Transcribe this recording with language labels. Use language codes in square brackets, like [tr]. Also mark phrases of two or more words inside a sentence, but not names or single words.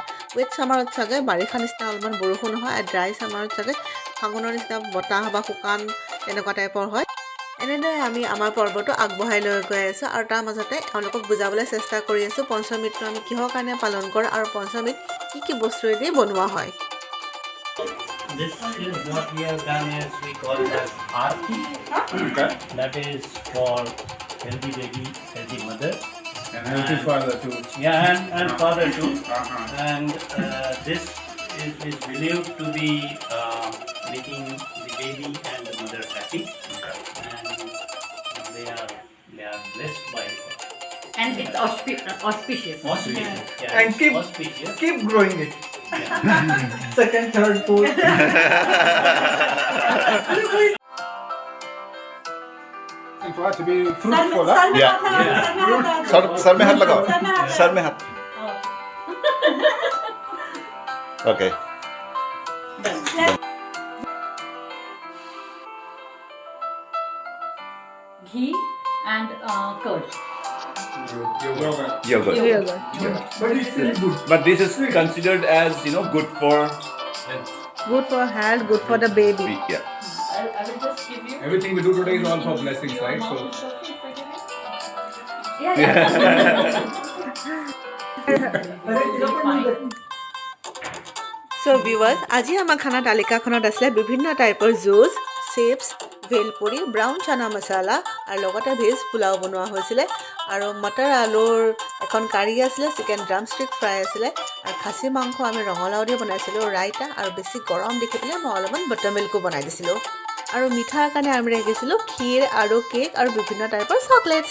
[en] wet summerত [as] চাগে বাৰিষা নিচিনা অলপমান বৰষুণ হয়, আৰু [en] dry summerত [as] চাগে ফাগুনৰ নিচিনা বতাহ বা শুকান তেনেকুৱা টাইপৰ হয়। এনেদৰে আমি আমাৰ পৰ্বটো আগবঢ়াই লৈ গৈ আছোঁ আৰু তাৰ মাজতে তেওঁলোকক বুজাবলৈ চেষ্টা কৰি আছোঁ পঞ্চমৃতটো আমি কিহৰ কাৰণে পালন কৰোঁ আৰু পঞ্চমৃত কি বস্তুৱেদি বনোৱা হয়। [en] This is what we have done is we call it as Aarti. Okay. That is for healthy baby, healthy mother. And healthy father too. Yeah, and father too. And This is believed to be making the baby and the mother happy. And they are blessed by God. And it's auspicious. Auspicious. Yeah, And it's auspicious. keep growing it. Yeah. Second, third, fourth. for it to be fruitful, huh? [hi] सर में हाथ लगाओ, सर में हाथ। [en] Okay. Ghee and curd. Yogurt. Yogurt. But it's still good. But this is considered as good for Good for health, good for the baby. yeah. I will just give you. Everything we do today is all for blessings, right? So So viewers, [as] আজি আমাৰ খানা তালিকাখনত আছিলে বিভিন্ন টাইপৰ জুচ, চিপছ, ভেলপুৰি, ব্ৰাউন চানা মছলা আৰু লগতে ভেজ পোলাও বনোৱা হৈছিলে আৰু মটৰ আলুৰ এখন কাৰী আছিলে, [en] chicken drumstick fry [as] আছিলে আৰু খাচী মাংস আমি ৰঙালাও দি বনাইছিলোঁ, ৰাইতা আৰু বেছি গৰম দেখি পেলাই মই অলপমান [en] butter milkও [as] বনাই দিছিলোঁ আৰু মিঠাৰ কাৰণে আমি ৰাখিছিলোঁ ক্ষীৰ আৰু কেক আৰু বিভিন্ন টাইপৰ চকলেটছ।